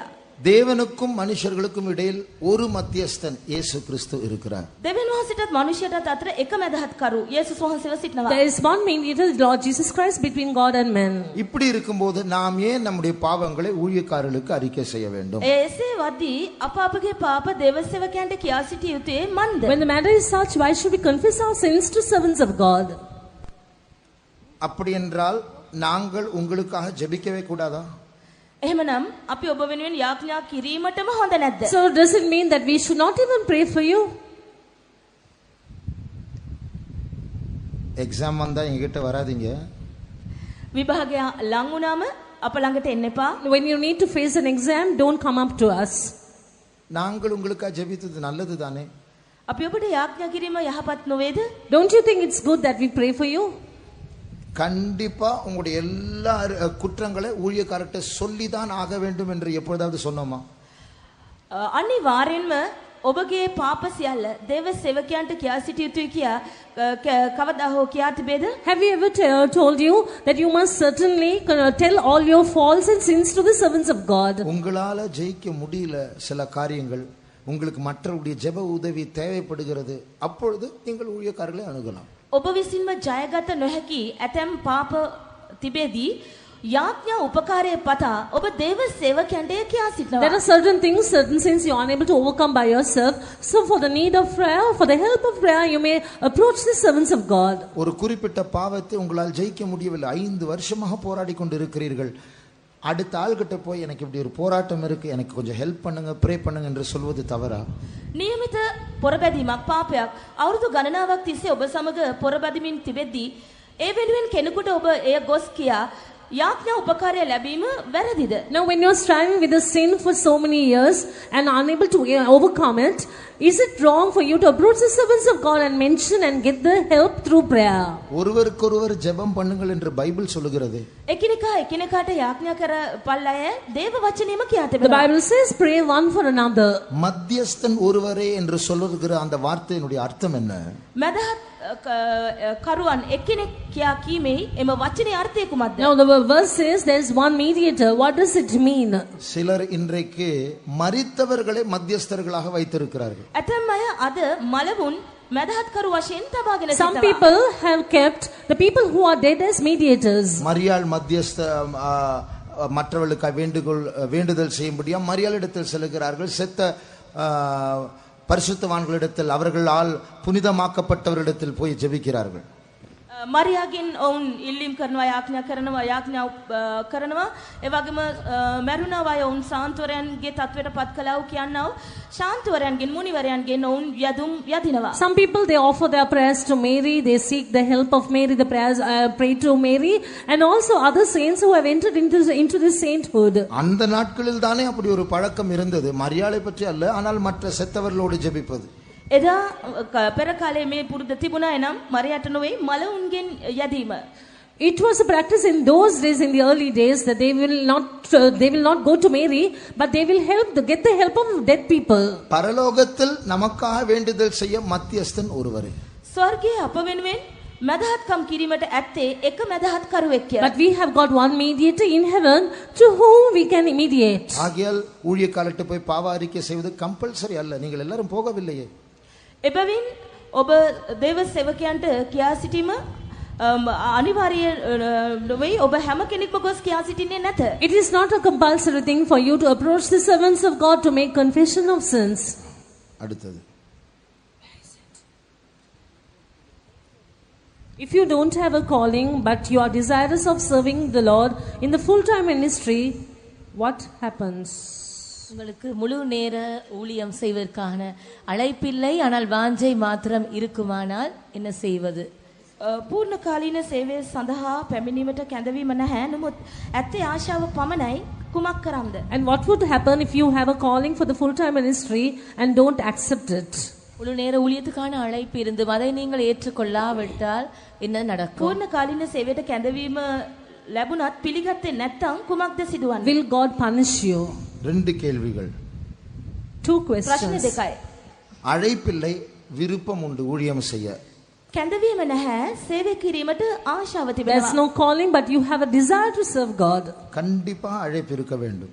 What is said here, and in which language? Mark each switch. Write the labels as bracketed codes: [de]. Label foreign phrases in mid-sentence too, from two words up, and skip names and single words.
[ta] தேவனுக்கும் மனுஷர்களுக்கும் இடையில் ஒரு மத்தியஸ்தன் இயேசு கிறிஸ்து இருக்கிறார். [si] දෙවියන් වහන්සේටත් මනුෂ්‍යයටත් අතර එක මදහත්කරු යේසුස් වහන්සේව සිටිනවා. [en] There is one mediator, the Lord Jesus Christ, between God and men. [ta] இப்படி இருக்கும்போது நாம் ஏன் நம்முடைய பாவங்களை ஊழியக்காரர்களுக்கு அறிக்கை செய்ய வேண்டும்? [si] එසේ වදී අප අපගේ පාප දෙව සේවකයන්ට කියා සිටිය යුත්තේ මන්ද? [en] When the matter is such, why should we confess our sins to servants of God? [ta] அப்படி என்றால் நாங்கள் உங்களுக்காக ஜெபிக்கவே கூடாதா? [si] එහෙමනම් අපි ඔබ වෙනුවෙන් යාඥා කිරීමටම හොඳ නැද්ද? [en] So does it mean that we should not even pray for you? [ta] எக்ஸாம் வந்தா எங்ககிட்ட வராதீங்க. [si] විභාගය ලං වුණාම අප ළඟට එන්න එපා. [en] When you need to face an exam, don't come up to us. [ta] நாங்கள் உங்களுக்காக ஜெபித்தது நல்லது தானே? [si] අපි ඔබට යාඥා කිරීම යහපත් නොවේද? [en] Don't you think it's good that we pray for you? [ta] கண்டிப்பா உங்களுடைய எல்லா குற்றங்களை ஊழியக்காரர்கிட்ட சொல்லிதான் ஆக வேண்டும் என்று எப்பொழுதாவது சொன்னோமா? [si] අනිවාර්යෙන්ම ඔබගේ පාප සියල්ල දේව සේවකයන්ට කියා සිටිය යුතුයි කියා කවදා හෝ කියා තිබේද? [en] Have we ever told you that you must certainly tell all your faults and sins to the servants of God? [ta] உங்களால ஜெயிக்க முடியல சில காரியங்கள், உங்களுக்கு மற்றவருடைய ஜெப உதவி தேவைப்படுகிறது, அப்பொழுது நீங்கள் ஊழியக்காரர்களை அணுகலாம். [si] ඔබ විසින්ම ජයගත නොහැකි ඇතැම් පාප තිබෙදී යාඥා උපකාරය පතා ඔබ දේව සේවකයන්ට කියා සිටිනවා. [en] There are certain things, certain sins you are unable to overcome by yourself. So for the need of prayer, for the help of prayer, you may approach the servants of God. [ta] ஒரு குறிப்பிட்ட பாவத்தை உங்களால் ஜெயிக்க முடியவில்லை, 5 வருஷமாக போராடி கொண்டு இருக்கிறீர்கள். அடுத்த ஆள்கிட்ட போய் எனக்கு இப்படி ஒரு போராட்டம் இருக்கு, எனக்கு கொஞ்சம் ஹெல்ப் பண்ணுங்க, ப்ரே பண்ணுங்க என்று சொல்வது தவறா? [si] නියමිත පොරබැදීමක් පාපයක් අවුරුදු ගණනාවක් තිස්සේ ඔබ සමග පොරබැදීමින් තිබෙද්දී ඒ වෙනුවෙන් කෙනෙකුට ඔබ එය ගොස් කියා යාඥා උපකාරය ලැබීම වැරදිද? [en] Now when you are striving with a sin for so many years and unable to overcome it, is it wrong for you to approach the servants of God and mention and get the help through prayer? [ta] ஒருவருக்கொருவர் ஜெபம் பண்ணுங்கள் என்று பைபிள் சொல்லுகிறது. [si] එකිනෙකා එකිනෙකාට යාඥා කර පල්ලය දේව වචනේම කියා [en] The [si] තිබෙනවා. [en] Bible says pray one for another. [ta] மத்தியஸ்தன் ஒருவரே என்று சொல்லுகிற அந்த வார்த்தையினுடைய அர்த்தம் என்ன? [si] මදහත් කරුවන් එක්කෙනෙක් කියා කීමේ එම වචනේ අර්ථය කුමක්ද? [en] Now the verse says there is one mediator. What does it mean? [ta] சிலர் இன்றைக்கு மரித்தவர்களை மத்தியஸ்தர்களாக வைத்திருக்கிறார்கள். [si] ඇතැම් අය අද මලවුන් මැදහත්කරු වශයෙන් තබාගෙන [en] Some [si] සිටිනවා. [en] people have kept the people who are dead as mediators. [ta] மரியாள் மத்தியஸ்த மற்றவர்களுக்கு வேண்டுதல் செய்யும்படியா மரியாளிடத்தில் செல்கிறார்கள். செத்த பரிசுத்தவான்களிடத்தில் அவர்களால் புனிதமாக்கப்பட்டவரிடத்தில் போய் ஜெபிக்கிறார்கள். [si] මරියාගෙන් ඔවුන් ඉල්ලීම් කරනවා යාඥා කරනවා ඒ වගේම මරුණා අය ඔවුන් ශාන්තවරයන්ගේ තත්වයට පත් කළා වූ කියනවා ශාන්තවරයන්ගෙන් මුනිවරයන්ගෙන් ඔවුන් යදුම් යදිනවා. [en] Some people they offer their prayers to Mary, they seek the help of Mary, the prayers pray to Mary, and also other saints who have entered into this sainthood. [ta] அந்த நாட்களில் தானே அப்படி ஒரு பழக்கம் இருந்தது. மரியாளை பற்றி அல்ல, ஆனால் மற்ற செத்தவர்களோடு ஜெபிப்பது. [si] එදා පෙර කාලේ මේ පුරුද්ද තිබුණා එනම් මරියට නොවේ මලවුන්ගෙන් යදීම. [en] It was a practice in those days, in the early days, that they will not go to Mary, but they will get the help of dead people. [ta] பரலோகத்தில் நமக்காக வேண்டுதல் செய்ய மத்தியஸ்தன் ஒருவரே. [si] ස්වර්ගයේ අප වෙනුවෙන් මැදහත්කම් කිරීමට ඇත්තේ එක මැදහත්කරුවෙක් කියලා. [en] But we have got one mediator in heaven to whom we can mediate. [ta] ஆகையால் ஊழியக்காரர்கிட்ட போய் பாவ அறிக்கை செய்வது கம்பல்சரி அல்ல. நீங்கள் எல்லாரும் போகவில்லையே. [si] එබැවින් ඔබ දේව සේවකයන්ට කියා සිටීම අනිවාර්ය නොවේ. ඔබ හැම කෙනෙක්ම ගොස් කියා සිටින්නේ නැත. [en] It is not a compulsory thing for you to approach the servants of God to make confession of sins. [ta] அடுத்தது, [en] if you don't have a calling but you are desirous of serving the Lord in the full-time ministry, what happens? [ta] உங்களுக்கு முழு நேர ஊழியம் செய்வதற்கான அழைப்பில்லை, ஆனால் வாஞ்சை மாத்திரம் இருக்குமானால் என்ன செய்வது? [si] පූර්ණ කාලීන සේවය සඳහා පැමිණීමට කැඳවීම නැහැ. නමුත් ඇත්තේ ආශාව පමණයි. කුමක් කරම්ද? [en] And what would happen if you have a calling for the full-time ministry and don't accept it? [ta] முழு நேர ஊழியத்துக்கான அழைப்பு இருந்தும் அதை நீங்கள் ஏற்றுக்கொள்ளாவிட்டால் என்ன நடக்கும்? [si] පූර්ණ කාලීන සේවයට කැඳවීම ලැබුණත් පිළිගත්තේ නැත්නම් කුමක්ද සිදුවන්නේ? [en] Will God punish you? [ta] ரெண்டு கேள்விகள். [en] Two [si] ප්‍රශ්න [en] questions. [si] දෙකයි. [ta] அழைப்பில்லை, விருப்பம் உண்டு ஊழியம் செய்ய. [si] කැඳවීම නැහැ, සේවය කිරීමට ආශාව [en] There's [si] තිබෙනවා. [en] no calling but you have a desire to serve God. [ta] கண்டிப்பா அழைப்பு இருக்க வேண்டும்.